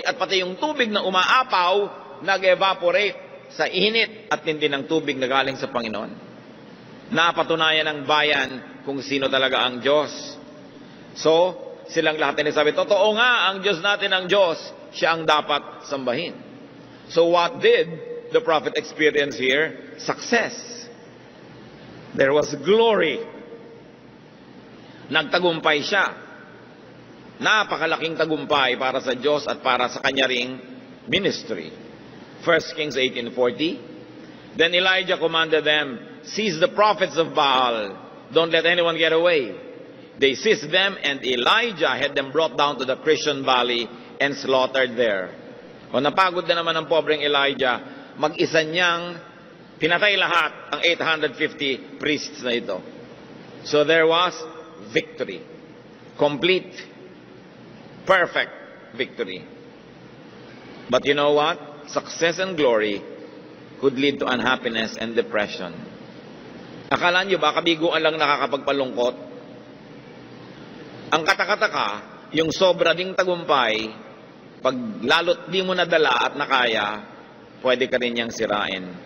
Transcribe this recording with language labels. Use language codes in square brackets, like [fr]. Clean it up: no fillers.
[tl] At pati yung tubig na umaapaw, nag-evaporate sa init at tindi ng tubig na galing sa Panginoon. Napatunayan ng bayan kung sino talaga ang Diyos. So, silang lahat ay sabi, totoo nga, ang Diyos natin ang Diyos, siya ang dapat sambahin. [en] So what did the prophet experience here? Success. There was glory. [tl] Nagtagumpay siya. Napakalaking tagumpay para sa Diyos at para sa kanya ring ministry. [en] 1 Kings 18:40. Then Elijah commanded them, Seize the prophets of Baal. Don't let anyone get away. They seized them, and Elijah had them brought down to the Kishon Valley and slaughtered there. [tl] O napagod na naman ang pobreng Elijah, mag-isa niyang pinatay lahat ang 850 priests na ito. [en] So there was victory. Complete, perfect victory. But you know what? success and glory could lead to unhappiness and depression. [tl] Akala nyo ba, kabiguan lang nakakapagpalungkot? Ang katakataka, yung sobra ding tagumpay, pag lalo't di mo nadala at nakaya, pwede ka rin niyang sirain.